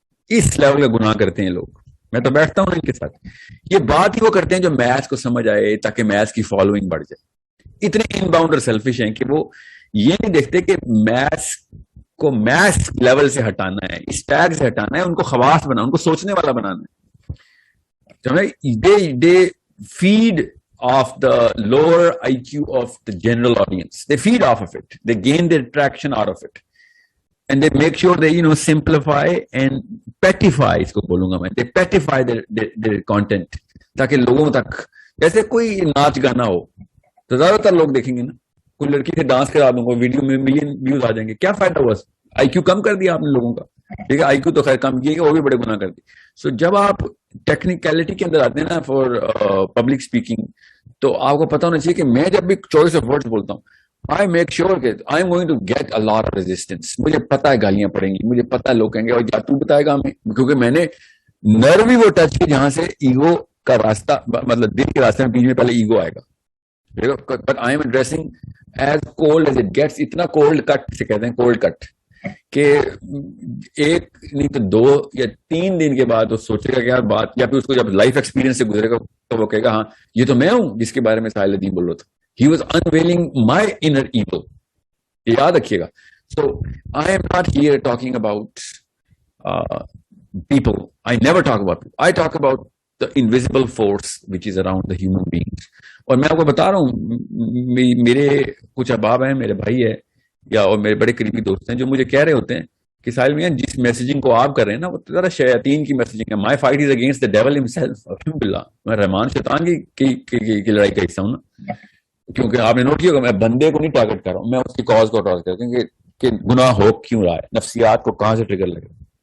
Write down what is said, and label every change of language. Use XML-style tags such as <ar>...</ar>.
<ur>اس level کا گناہ کرتے ہیں لوگ. میں تو بیٹھتا ہوں ان کے ساتھ, یہ بات ہی وہ کرتے ہیں جو میتھ کو سمجھ آئے تاکہ میتھ کی فالوئنگ بڑھ جائے. اتنے ان باؤنڈ اور سیلفش ہیں کہ وہ یہ نہیں دیکھتے کہ میتھ کو میتھ لیول سے ہٹانا ہے, اس ٹیگ سے ہٹانا ہے, ان کو خواص بنانا, ان کو سوچنے والا بنانا ہے.</ur> <en>They feed off the lower IQ of the general audience. They feed off of it. They gain their traction out of it. And they make sure they, simplify and petify,</en> <ur>اس کو بولوں گا میں,</ur> <en>they petify their content.</en> <ur>تاکہ لوگوں تک, جیسے کوئی ناچ گانا ہو تو زیادہ تر لوگ دیکھیں گے نا, کوئی لڑکی سے ڈانس کرا دوں گا, ویڈیو میں ملین ویوز آ جائیں گے. کیا فائدہ ہوا, آئی کیو کم کر دیا آپ نے لوگوں کا. ٹھیک ہے, آئی کیو تو خیر کم کیے گا, وہ بھی بڑے گناہ کر دی. سو جب آپ ٹیکنیکلٹی کے اندر آتے ہیں نا فار پبلک اسپیکنگ, تو آپ کو پتا ہونا چاہیے کہ میں جب بھی چوائس آف ورڈز بولتا ہوں,</ur> <en>I make sure</en> <ur>کہ</ur> <en>I am going to get a lot of resistance.</en> <ur>مجھے پتا ہے گالیاں پڑیں گی, مجھے پتا ہے لوگ کہیں گے اور تو بتائے گا ہمیں, کیونکہ میں نے نرو ہی وہ ٹچ کی جہاں سے ایگو کا راستہ, مطلب دل کے راستے میں بیچ میں پہلے ایگو آئے گا.</ur> <en>But I am addressing as cold as it gets.</en> <ur>اتنا کولڈ کٹ سے کہتے ہیں, کولڈ کٹ, کہ ایک نہیں تو 2 یا 3 دن کے بعد وہ سوچے گا کہ یار بات, یا پھر اس کو جب لائف ایکسپیرینس سے گزرے گا تو وہ کہے گا ہاں یہ تو میں ہوں جس کے بارے میں ساحل الدین بول رہا تھا.</ur> <en>He was unveiling my inner evil.</en> <ur>یہ یاد رکھیے گا.</ur> <en>So I am not here talking about people. I never talk about people. I talk about the invisible force which is around the human beings.</en> <ur>اور میں آپ کو بتا رہا ہوں, میرے کچھ احباب ہیں, میرے بھائی ہے, یا اور میرے بڑے قریبی دوست ہیں جو مجھے کہہ رہے ہوتے ہیں کہ ساحل میاں جس میسیجنگ کو آپ کر رہے ہیں نا وہ ذرا شیاطین کی میسیجنگ ہے.</ur> <en>My fight is against the devil himself.</en> <ur>الحمدللہ میں رحمان شیطان کی لڑائی کا حصہ ہوں نا, کیونکہ آپ نے نوٹ کیا ہوگا میں بندے کو نہیں ٹارگٹ کر رہا ہوں, میں اس کی کاز کو ٹارگٹ کرتا ہوں کہ گناہ ہو کیوں رہا ہے, نفسیات کو کہاں سے ٹریگر لگ رہا ہے.</ur>